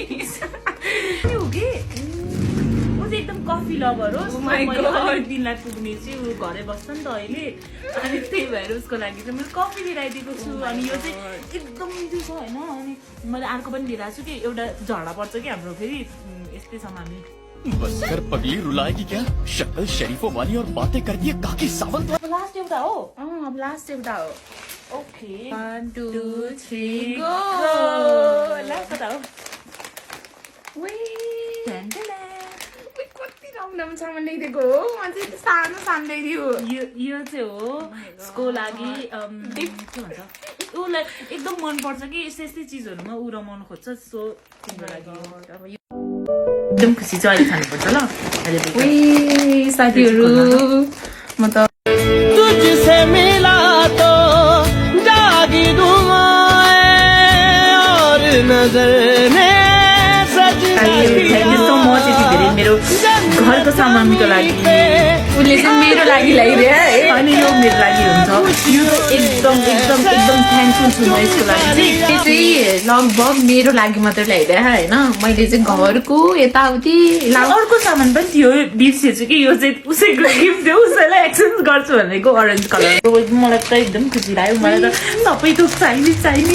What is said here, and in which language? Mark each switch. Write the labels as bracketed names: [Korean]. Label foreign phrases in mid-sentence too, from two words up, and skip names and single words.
[Nepali] हो कि ऊ चाहिँ एकदम कफी लभर हो [English] Oh my God. [Nepali] दिनलाई पुग्ने चाहिँ ऊ घरै बस्छ नि त अहिले अनि त्यही भएर उसको लागि चाहिँ मैले कफी लिएर आइदिएको छु अनि यो चाहिँ एकदम मिठो छ होइन अनि मैले अर्को पनि लिएर आएको छु कि एउटा झगडा पर्छ कि हाम्रो फेरि यस्तै छ हामी [Hindi] बस कर पगली रुलाएगी क्या शक्ल शरीफों वाली और बातें करती है काकी सावंत [Nepali] लास्ट एउटा हो अब लास्ट एउटा हो ओके [English] 1 2 3 गो [Nepali] लास्ट एउटा हो कति राम्रो सामान ल्याइदिएको हो म चाहिँ सानो सानो ल्याइदियो यो चाहिँ हो उसको लागि के भन्छ उसलाई एकदम मनपर्छ कि यस्तै यस्तै चिजहरूमा ऊ रमाउनु खोज्छ सो तिम्रो लागि अब यो एकदम खुसी चाहिँ अहिले खानुपर्छ ल अहिले साथीहरू म त [Hindi] तुझसे मिला तो जागी दुआएं और नजर ने [English] thank you so much [Nepali] यति धेरै मेरो घरको सामानको लागि उसले चाहिँ मेरो लागि ल्याइदियो है अनि यो मेरो लागि हुन्छ यो एकदम एकदम एकदम थ्याङ्कफुल छु म यसको लागि चाहिँ त्यो चाहिँ लगभग मेरो लागि मात्र ल्याइदियो होइन मैले चाहिँ घरको यताउति अर्को सामान पनि थियो बिर्सेछु कि यो चाहिँ उसैको गिफ्ट थियो उसैलाई एक्सचेन्ज गर्छु भनेको [English] orange colour [Nepali] मलाई त एकदम खुसी लाग्यो मलाई त सबै थोक चाहिने छ